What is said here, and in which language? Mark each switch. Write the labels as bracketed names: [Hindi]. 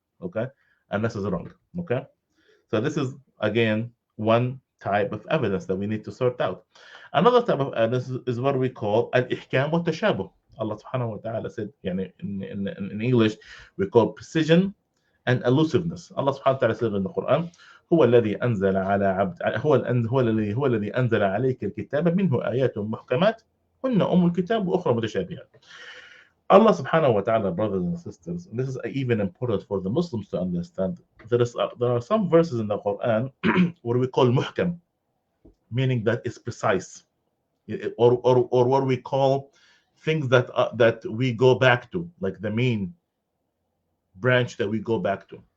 [English] Okay, and this is wrong. Okay, so this is again one type of evidence that we need to sort out. Another type of evidence is what we call al-ihkam wa tashabuh. Allah subhanahu wa ta'ala said, in English, we call precision and elusiveness. Allah subhanahu wa ta'ala said in the Quran, [Arabic] هو الذي أنزل على عبد هو الذي أنزل عليك الكتاب منه آيات محكمات هن الكتاب وأخرى متشابهات. [English] Allah subhanahu wa ta'ala, brothers and sisters, and this is even important for the Muslims to understand, there are some verses in the Quran what we call muhkam, meaning that it's precise. or what we call things that we go back to, like the main branch that we go back to.